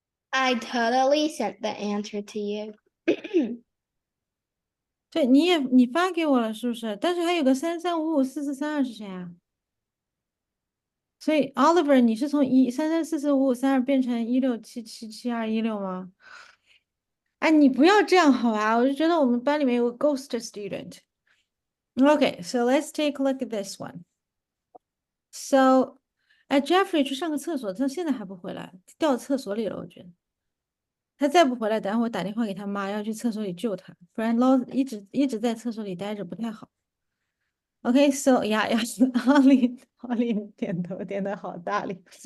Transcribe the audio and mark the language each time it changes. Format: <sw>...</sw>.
<en>I totally sent the answer to you.</en> <zh>对，你发给我了是不是？但是还有个33554432是谁啊？所以 Oliver，你是从1334552变成167777216吗？哎，你不要这样好吧？我就觉得我们班里面有个</zh> <en>ghost student。 Okay, so let's take a look at this one. So,</en> <zh>Jeffrey 去上个厕所，他现在还不回来，掉厕所里了，我觉得。他再不回来，等会我打电话给他妈，要去厕所里救他，不然一直在厕所里待着不太好。</zh> <en>Okay, so yeah,</en> <zh>Holly 点头点的好大力。</zh>